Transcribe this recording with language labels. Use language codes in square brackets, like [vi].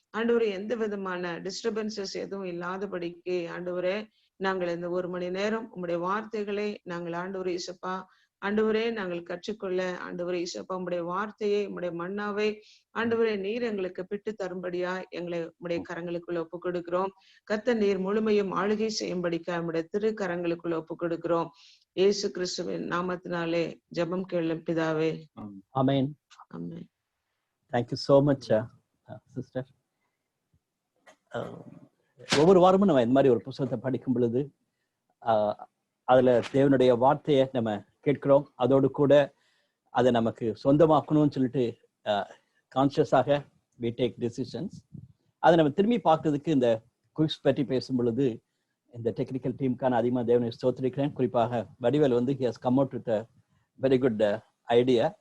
[ta] ஆண்டவரே, எந்த விதமான டிஸ்டர்பன்சஸ் எதுவும் இல்லாதபடிக்கு ஆண்டவரே நாங்கள் இந்த 1 மணி நேரம் உம்முடைய வார்த்தைகளை நாங்கள் ஆண்டவரே இசப்பா ஆண்டவரே நாங்கள் கற்றுக்கொள்ள ஆண்டவரே இசப்பா உம்முடைய வார்த்தையை உம்முடைய மன்னாவை ஆண்டவரே நீர் எங்களுக்கு பிட்டு தரும்படியா எங்களை உம்முடைய கரங்களுக்குள்ள ஒப்புக் கொடுக்கிறோம். கர்த்தர் நீர் முழுமையும் ஆளுகை செய்யும்படிக்கா உம்முடைய திரு கரங்களுக்குள்ள ஒப்புக் கொடுக்கிறோம். இயேசு கிறிஸ்துவின் நாமத்தினாலே ஜெபம் கேளும் பிதாவே, ஆமென். ஆமென். [en] Thank you so much sister. [ta] ஒவ்வொரு வாரமும் நம்ம இந்த மாதிரி ஒரு புத்தகத்தை படிக்கும் பொழுது அதுல தேவனுடைய வார்த்தையை நம்ம கேட்கிறோம். அதோடு கூட அதை நமக்கு சொந்தமாக்கணும்னு சொல்லிட்டு கான்சியஸாக [en] we take decisions. [ta] அதை நம்ம திரும்பி பார்க்கறதுக்கு இந்த குயிக்ஸ் பற்றி பேசும் பொழுது இந்த டெக்னிக்கல் டீமுக்கான அதிகமாக தேவனை ஸ்தோத்திரிக்கிறேன். குறிப்பாக வடிவேல் வந்து [en] he has come out with a very good idea.